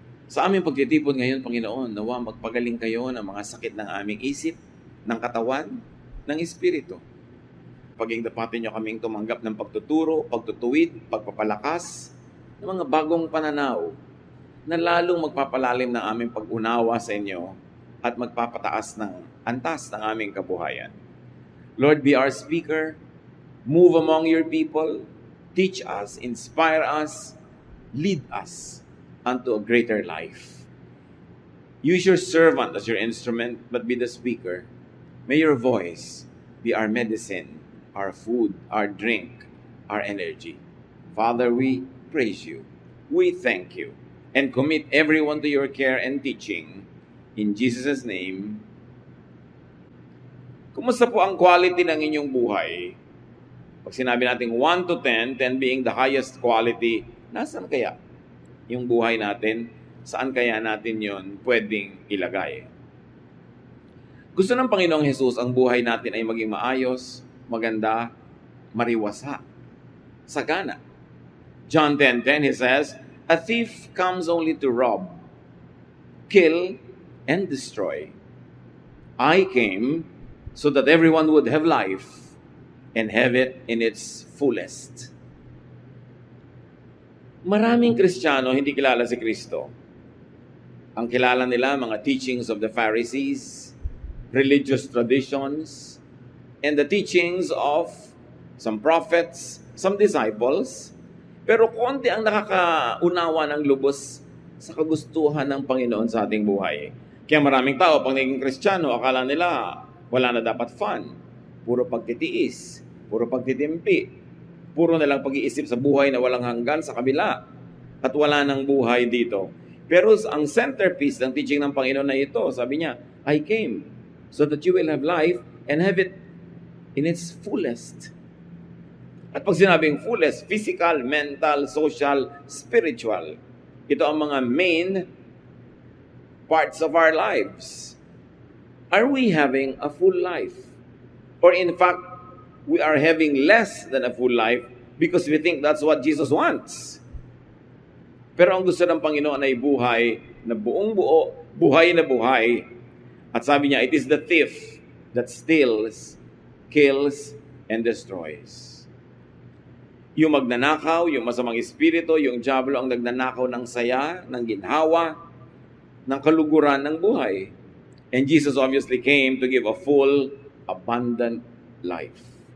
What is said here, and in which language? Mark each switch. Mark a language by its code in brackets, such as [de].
[tl] Sa aming pagtitipon ngayon, Panginoon, nawa magpagaling kayo ng mga sakit ng aming isip, ng katawan, ng espiritu. Paging dapatin nyo kaming tumanggap ng pagtuturo, pagtutuwid, pagpapalakas, ng mga bagong pananaw, na lalong magpapalalim ng aming pag-unawa sa inyo at magpapataas ng antas ng aming kabuhayan. [en] Lord, be our speaker, move among your people, teach us, inspire us, lead us unto a greater life. Use your servant as your instrument, but be the speaker. May your voice be our medicine, our food, our drink, our energy. Father, we praise you. We thank you. And commit everyone to your care and teaching. In Jesus' name. [tl] Kumusta po ang quality ng inyong buhay? Pag sinabi natin [en] 1 to 10, 10 being the highest quality, [tl] nasaan kaya yung buhay natin? Saan kaya natin yon pwedeng ilagay? Gusto ng Panginoong Jesus ang buhay natin ay maging maayos, maganda, mariwasa, sagana. [en] John 10:10, he says, "A thief comes only to rob, kill, and destroy. I came so that everyone would have life and have it in its fullest." [tl] Maraming Kristiyano hindi kilala si Kristo. Ang kilala nila mga [en] teachings of the Pharisees, religious traditions, and the teachings of some prophets, some disciples. [tl] Pero konti ang nakakaunawa ng lubos sa kagustuhan ng Panginoon sa ating buhay. Kaya maraming tao, pag naging Kristiyano, akala nila wala na dapat fun. Puro pagtitiis, puro pagtitimpi, puro na lang pag-iisip sa buhay na walang hanggan sa kabila. At wala nang buhay dito. Pero ang centerpiece ng teaching ng Panginoon na ito, sabi niya, [en] I came so that you will have life and have it in its fullest. [tl] At pag sinabing fullest, [en] physical, mental, social, spiritual. [tl] Ito ang mga [en] main parts of our lives. Are we having a full life? Or in fact, we are having less than a full life because we think that's what Jesus wants. [tl] Pero ang gusto ng Panginoon ay buhay na buong buo, buhay na buhay. At sabi niya, [en] it is the thief that steals, kills, and destroys. [tl] Yung magnanakaw, yung masamang espiritu, yung diablo ang nagnanakaw ng saya, ng ginhawa, ng kaluguran ng buhay. [en] And Jesus obviously came to give a full, abundant life.